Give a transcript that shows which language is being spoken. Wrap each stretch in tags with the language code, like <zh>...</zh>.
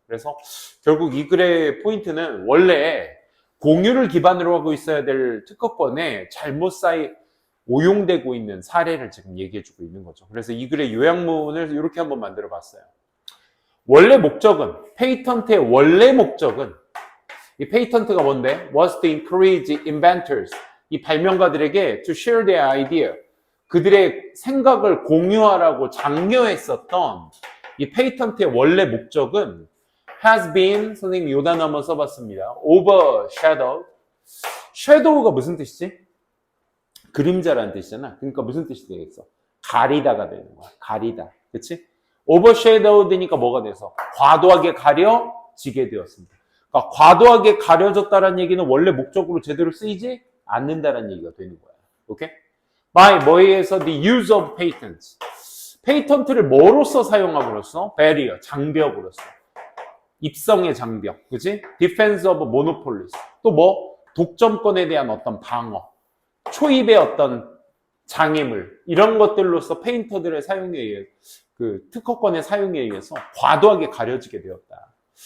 <ko>그래서 결국 이 글의 포인트는 원래 공유를 기반으로 하고 있어야 될 특허권에 잘못 오용되고 있는 사례를 지금 얘기해주고 있는 거죠. 그래서 이 글의 요약문을 이렇게 한번 만들어 봤어요. 원래 목적은, 페이턴트의 원래 목적은, 이 페이턴트가 뭔데?</ko> <en>Was to encourage inventors.</en> <ko>이 발명가들에게</ko> <en>to share their idea.</en> <ko>그들의 생각을 공유하라고 장려했었던 이 페이턴트의 원래 목적은</ko> <en>has been,</en> <ko>선생님이 요 단어 한번 써봤습니다. overshadowed. shadow가 무슨 뜻이지? 그림자라는 뜻이잖아. 그러니까 무슨 뜻이 되겠어? 가리다가 되는 거야. 가리다. 그치? overshadowed니까 뭐가 돼서? 과도하게 가려지게 되었습니다. 그러니까 과도하게 가려졌다는 얘기는 원래 목적으로 제대로 쓰이지 않는다는 얘기가 되는 거야. 오케이?</ko> <en>by</en> <ko>뭐에 의해서</ko> <en>the use of patents.</en> <ko>페이턴트를 뭐로서 사용함으로써? barrier, 장벽으로서. 입성의 장벽, 그치?</ko> <en>defense of monopolies.</en> <ko>또 뭐? 독점권에 대한 어떤 방어. 초입의 어떤 장애물. 이런 것들로서 페인터들의 사용에 의해, 그 특허권의 사용에 의해서 과도하게 가려지게 되었다.</ko>